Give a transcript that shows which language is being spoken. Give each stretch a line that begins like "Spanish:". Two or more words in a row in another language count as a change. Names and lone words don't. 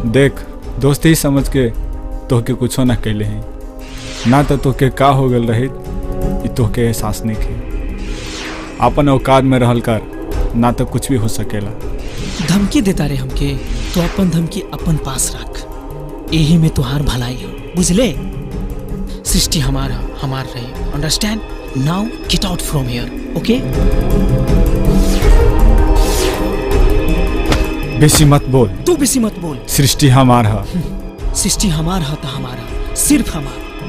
Bhojpuri: देख दोस्ती ही समझ के तोहके कुछो ना कहले हैं, ना तो तोहके का हो गल रही तोहके एहसास नहीं खे। अपन औकात में रहल कर ना तो कुछ भी हो सकेला। धमकी देता रे हमके, तो अपन धमकी अपन पास रख, यही में तुहार भलाई हो, बुझले? सृष्टि हमार रही, अंडरस्टैंड?
English: Now get out from here, okay?
Bhojpuri: बेसी मत बोल। तू बेसी मत बोल। सृष्टि हमार है। सृष्टि हमार है तो हमारा, सिर्फ हमारा।